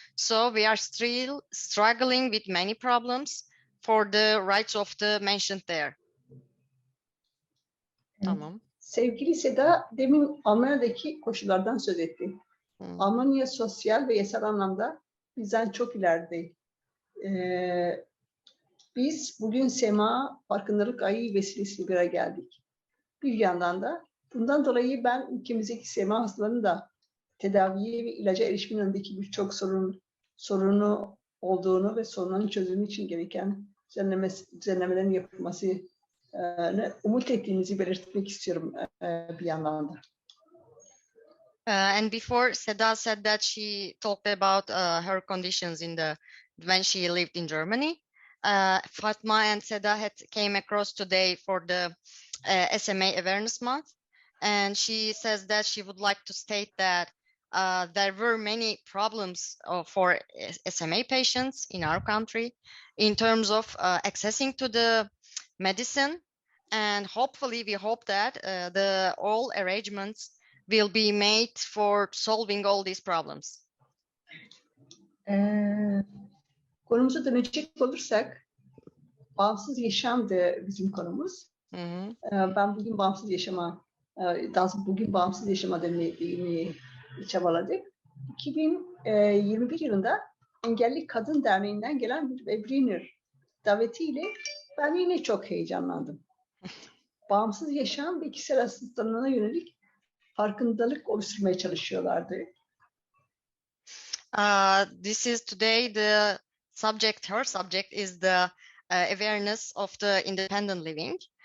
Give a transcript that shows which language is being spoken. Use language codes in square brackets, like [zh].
[en] So we are still struggling with many problems for the rights of the mentioned there. [tr] Tamam. Sevgili Seda demin Almanya'daki koşullardan söz etti. Almanya sosyal ve yasal anlamda bizden çok ileride. Biz bugün Sma Farkındalık Ayı vesilesiyle bir araya geldik. Bir yandan da bundan dolayı ben ülkemizdeki Sma hastalarının da tedaviye ve ilaca erişimin önündeki birçok sorunu olduğunu ve sorunların çözümü için gereken düzenlemelerin yapılmasını umut ettiğimizi belirtmek istiyorum bir yandan da. [en] And before, Seda said that she talked about her conditions when she lived in Germany. Fatma and Seda came across today for the SMA Awareness Month, and she says that she would like to state that there were many problems for SMA patients in our country in terms of accessing to the medicine, and hopefully we hope that all arrangements will be made for solving all these problems. [tr] Konumuza dönecek olursak, bağımsız yaşamdı bizim konumuz. Ben bugün bağımsız yaşama demeyi çabaladık. 2021 yılında Engelli Kadın Derneği'nden gelen bir webinar davetiyle ben yine çok heyecanlandım. Bağımsız yaşam ve kişisel asistanlığına yönelik farkındalık oluşturmaya çalışıyorlardı. [en] This is today her subject is the awareness of the independent living.